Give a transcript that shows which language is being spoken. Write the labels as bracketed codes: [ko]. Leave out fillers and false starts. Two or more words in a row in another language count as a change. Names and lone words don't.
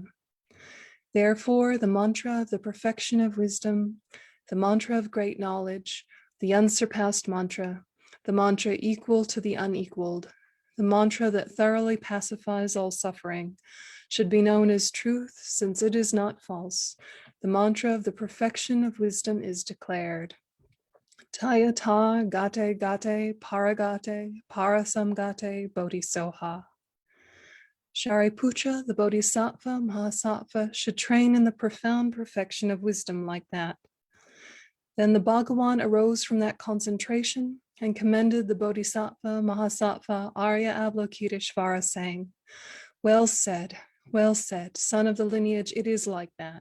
[en] Therefore, the mantra of the perfection of wisdom, the mantra of great knowledge, the unsurpassed mantra, the mantra equal to the unequaled, the mantra that thoroughly pacifies all suffering, should be known as truth, since it is not false. The mantra of the perfection of wisdom is declared. [sa] Tayata gate gate paragate parasamgate bodhisoha. [en] Shariputra, the bodhisattva, mahasattva, should train in the profound perfection of wisdom like that. Then the Bhagawan arose from that concentration and commended the bodhisattva, mahasattva, Arya Avalokiteshvara, saying, well said, son of the lineage, it is like that.